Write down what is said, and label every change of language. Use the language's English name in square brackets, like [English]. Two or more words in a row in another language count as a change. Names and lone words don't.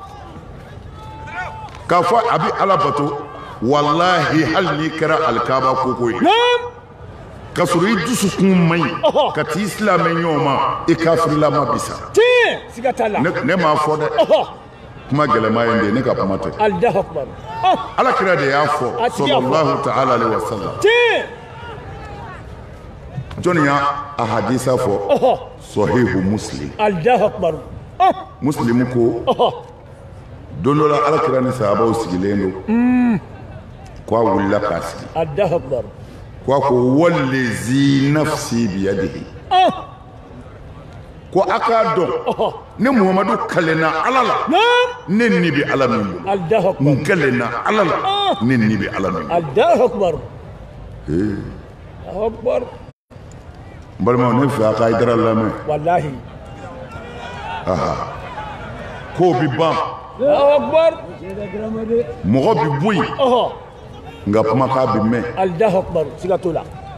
[Bambara] k'a fɔ a bɛ Ala bato wallahi hali n'i kɛra alikaba koko ye ka sɔrɔ i dusukun man ɲi ka t'i silamɛ ɲɔgɔn ma i kafirilama bi sa ne m'a fɔ dɛ kuma gɛlɛma ye n de ne ka kuma tɛ Ala kira de y'a fɔ [Arabic] صلى الله تعالى عليه وسلم [Bambara] jɔnni y'a hadisa fɔ sahihu Muslim Muslim ko don dɔ la Ala kira ni sahabaw sigilen don ko a wulila k'a sigi ko a ko [Arabic] والذي نفسي بيده [Bambara] ko a k'a dɔn ne Muhamadu kalenna Ala la ne ni bɛ Ala min bolo n kalenna Ala la ne ni bɛ Ala min bolo n balimaw ne fɛ a ka Hayidara lamɛn walahi k'o bi ban mɔgɔ bi bɔ yen nka kumakan bɛ mɛn [Arabic] الله أكبر [Bambara] siga t'o la